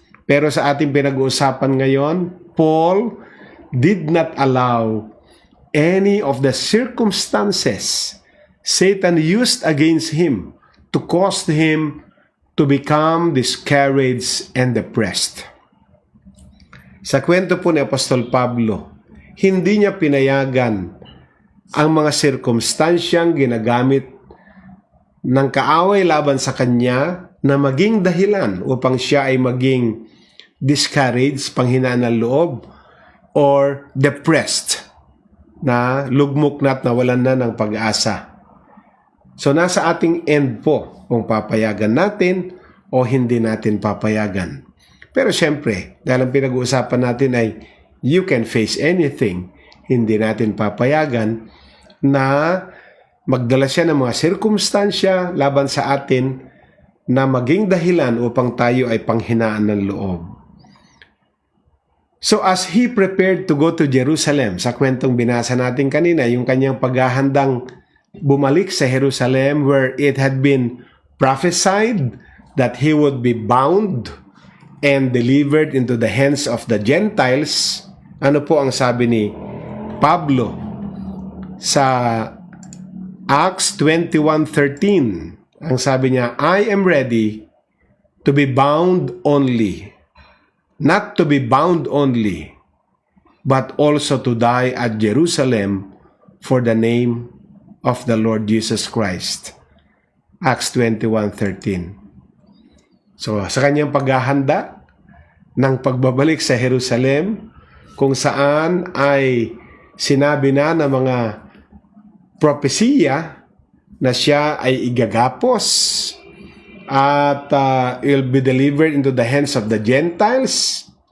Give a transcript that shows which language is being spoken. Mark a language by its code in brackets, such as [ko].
[tl] Pero sa ating pinag-uusapan ngayon, [en] Paul did not allow any of the circumstances Satan used against him to cause him to become discouraged and depressed. [tl] Sa kwento po ni Apostol Pablo, hindi niya pinayagan ang mga sirkumstansyang ginagamit ng kaaway laban sa kanya na maging dahilan upang siya ay maging discouraged, panghinaan ng loob, or depressed, na lugmok na at nawalan na ng pag-asa. So nasa ating end po kung papayagan natin o hindi natin papayagan. Pero syempre, dahil ang pinag-uusapan natin ay [en] you can face anything, [tl] hindi natin papayagan na magdala siya ng mga sirkumstansya laban sa atin na maging dahilan upang tayo ay panghinaan ng loob. [en] So as he prepared to go to Jerusalem, [tl] sa kwentong binasa natin kanina, yung kanyang paghahandang bumalik sa Jerusalem [en] where it had been prophesied that he would be bound and delivered into the hands of the Gentiles. [tl] Ano po ang sabi ni Pablo sa Acts 21:13? Ang sabi niya, [en] I am ready to be bound only, not to be bound only, but also to die at Jerusalem for the name of the Lord Jesus Christ. Acts 21:13. [tl] So, sa kanyang paghahanda ng pagbabalik sa Jerusalem, kung saan ay sinabi na ng mga propesiya na siya ay igagapos at [en] will be delivered into the hands of the Gentiles.